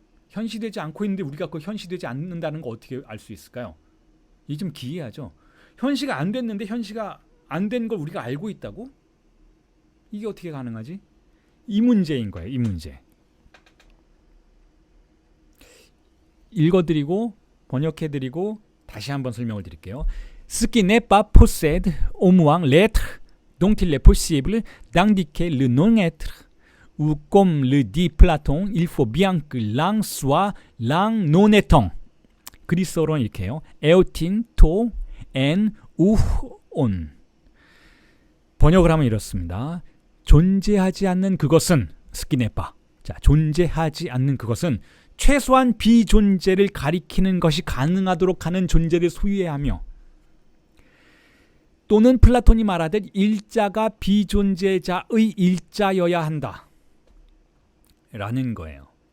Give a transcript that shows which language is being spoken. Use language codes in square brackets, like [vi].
[ko] 현시되지 않고 있는데 우리가 그 현시되지 않는다는 거 어떻게 알 수 있을까요? 이게 좀 기이하죠. 현시가 안 됐는데 현시가 안 된 걸 우리가 알고 있다고? 이게 어떻게 가능하지? 이 문제인 거예요. 이 문제. 읽어드리고 번역해드리고 다시 한번 설명을 드릴게요. [fr] Ce qui n'est pas possède au moins l'être dont il est possible d'indiquer le non-être. Ou comme le dit Platon, il faut bien que l'un soit l'un non étant. [ko] 그리스어로는 이렇게 해요. 에오틴, 토, 엔, 우온. 번역을 하면 이렇습니다. 존재하지 않는 그것은 스키네파. 자, 존재하지 않는 그것은 최소한 비존재를 가리키는 것이 가능하도록 하는 존재를 소유해야 하며 또는 플라톤이 말하듯 일자가 비존재자의 일자여야 한다. 라는 거예요.